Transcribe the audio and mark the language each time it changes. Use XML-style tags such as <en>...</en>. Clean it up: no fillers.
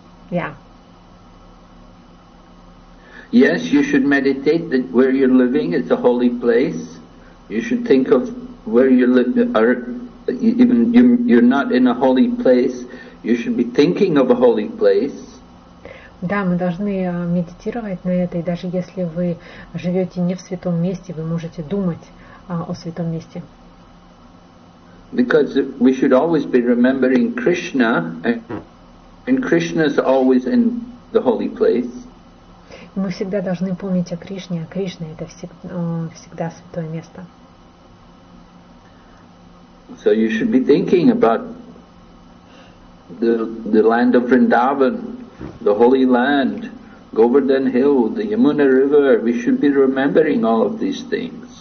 <en>Yeah. Yes, you should meditate that where you're living is a holy place. You should think of where you live, or even you're not in a holy place, you should be thinking of a holy place.</en> <ru>Да, мы должны медитировать на это, и даже если вы живете не в святом месте, вы можете думать о святом месте.</ru> <en>Because we should always be remembering Krishna, and Krishna is always in the holy place.</en> <ru>Мы всегда должны помнить о Кришне, а Кришна это всегда святое место.</ru> <en>So you should be thinking about the land of Vrindavan, the holy land, Govardhan Hill, the Yamuna River. We should be remembering all of these things.</en>